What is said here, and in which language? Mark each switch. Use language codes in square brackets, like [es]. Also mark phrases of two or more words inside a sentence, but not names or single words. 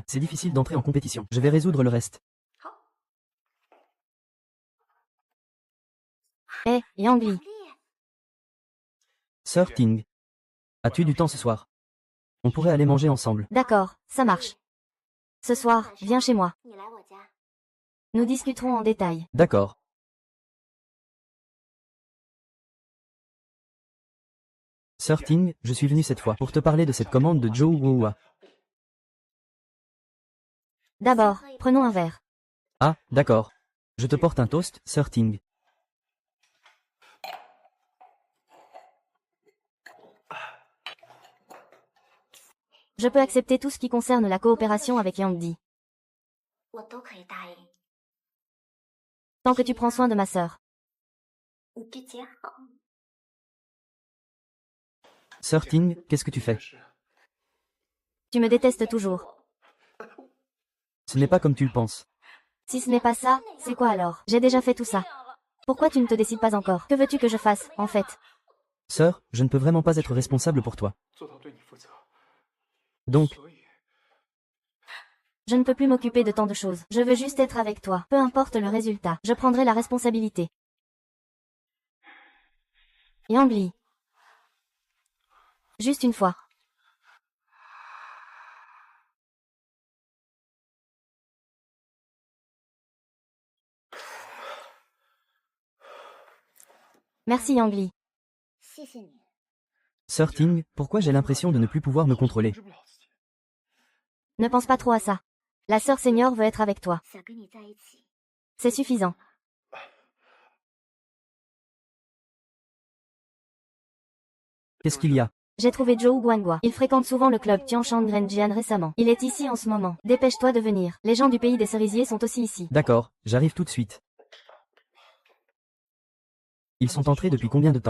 [fr] C'est difficile d'entrer en compétition. Je vais résoudre le reste. Eh, Yang Li. Sir Ting. As-tu du temps ce soir? On pourrait aller manger ensemble. D'accord, ça marche. Ce soir, viens chez moi. [zh] 你来我家。 [fr] Nous discuterons en détail. D'accord. Sir Ting, je suis venu cette fois pour te parler de cette commande de Zhou Guohua. D'abord, prenons un verre. Ah, d'accord. Je te porte un toast, Sir Ting. Je peux accepter tout ce qui concerne la coopération avec Yang Di. [zh] 我都可以答应。 [fr] Tant que tu prends soin de ma sœur. [zh] 你对姐好。 [fr] Sir Ting, qu'est-ce que tu fais? [zh] 是 [fr] Tu me détestes toujours. Ce n'est pas comme tu le penses. Si ce n'est pas ça, c'est quoi alors? J'ai déjà fait tout ça. Pourquoi tu ne te décides pas encore? Que veux-tu que je fasse, en fait? Sœur, je ne peux vraiment pas être responsable pour toi. [zh] 做到对你负责。 [fr] Donc, [zh] 所以 [fr] Je ne peux plus m'occuper de tant de choses. Je veux juste être avec toi. Peu importe le résultat, je prendrai la responsabilité. Yang Li. Juste une fois. Merci Yang Li. [zh] 谢谢你。 [fr] Sir Ting, pourquoi j'ai l'impression de ne plus pouvoir me contrôler? [zh] 控制不了自己。 [fr] Ne pense pas trop à ça. La sœur senior veut être avec toi. [zh] 想跟你在一起。 [fr] C'est suffisant. Qu'est-ce qu'il y a? J'ai trouvé Zhou Guanghua. Il fréquente souvent le club Tianshan Grenjian récemment. Il est ici en ce moment. Dépêche-toi de venir. Les gens du pays des cerisiers sont aussi ici. D'accord, j'arrive tout de suite. Ils sont entrés depuis combien de temps?